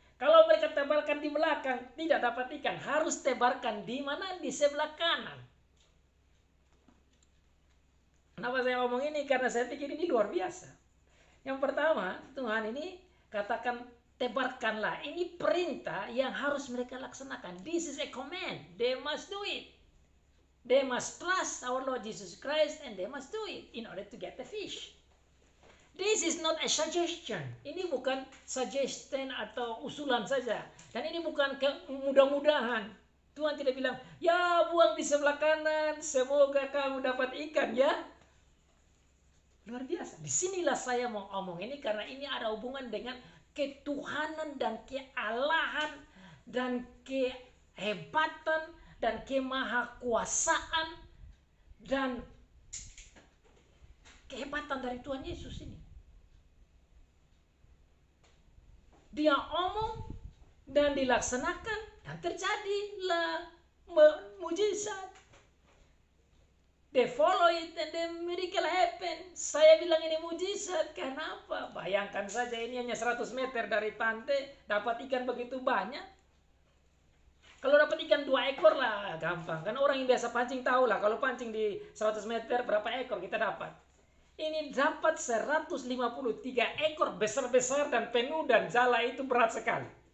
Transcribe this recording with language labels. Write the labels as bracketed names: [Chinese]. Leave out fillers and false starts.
[Indonesian] Kalau mereka tebarkan di belakang, tidak dapat ikan. Harus tebarkan di mana? Di sebelah kanan. Kenapa saya ngomong ini? Karena saya pikir ini luar biasa. Yang pertama, Tuhan ini katakan tebarkanlah. Ini perintah yang harus mereka laksanakan. [English] This is a command. They must do it. They must trust our Lord Jesus Christ and they must do it in order to get the fish. This is not a suggestion. [Indonesian] Ini bukan suggestion atau usulan saja. Dan ini bukan mudah-mudahan. Tuhan tidak bilang, ya buang di sebelah kanan, semoga kamu dapat ikan ya. Luar biasa. Disinilah saya mau omong ini karena ini ada hubungan dengan ketuhanan dan kealahan dan kehebatan dan kemahakuasaan dan kehebatan dari Tuhan Yesus ini. Dia omong dan dilaksanakan dan terjadilah mujizat. [English] They follow it and the miracle happen. [Indonesian] Saya bilang ini mujizat. Kenapa? Bayangkan saja ini hanya 100 meter dari pantai dapat ikan begitu banyak. Kalau dapat ikan 2 ekor lah gampang. Kan orang yang biasa pancing tahu lah kalau pancing di 100 meter berapa ekor kita dapat. Ini dapat 153 ekor besar-besar dan penuh dan jala itu berat sekali.